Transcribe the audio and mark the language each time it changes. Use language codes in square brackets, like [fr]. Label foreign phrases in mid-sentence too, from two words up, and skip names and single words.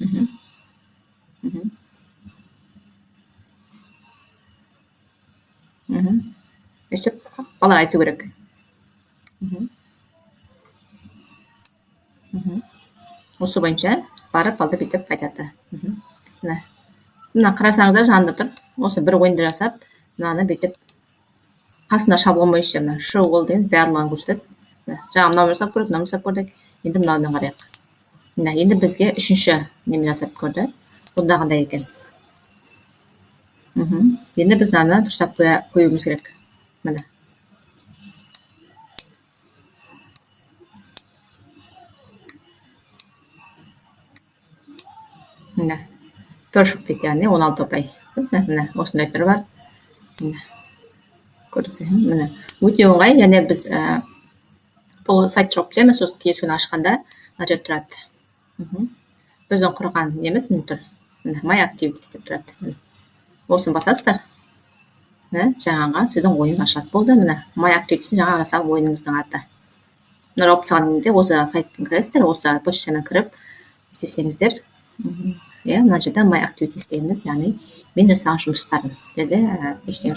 [kk] Өстіп, балар айту керек. Осы бойынша барып балды бүйтіп айтады. Мына қарасаңыздар жанында тұр. Осы бір ойынды жасап, мынаны бүйтіп қасында шаблон бойынша [en] show all [kk] деген барлығын көрсетеді. Жаңа мынау жасап көрдік, мынау жасап көрдік. Енді мынаумен қарайық. Енді бізге үшінші немен жасап көрді. Бұнда қандай екен? Енді біз мынаны дұрыстап қоюымыз керек. Мына. Мына. Perfect дейді, яғни 16 ұпай. Мына, осындай түрі бар. Көрдіңіздер, мына. Өте оңай, яғни біз бұл сайт жоқ дейміз, осы киесуін ашқанда мына жерде тұрады. Біздің құрған неміз міне тұр. [en] My activities [kk] деп тұрады. Осыны басасыздар. Жаңаға сіздің ойын ашылады болды. Мына [en] My activities [kk] жаңа жасаған ойыныңыздың аты. Мына опцияның де осы сайттың кіресіздер, осы почтамен кіріп істесеңіздер. Мына жерде [en] My activities [kk] дегеніміз, яғни мен жасаған жұмыстарым.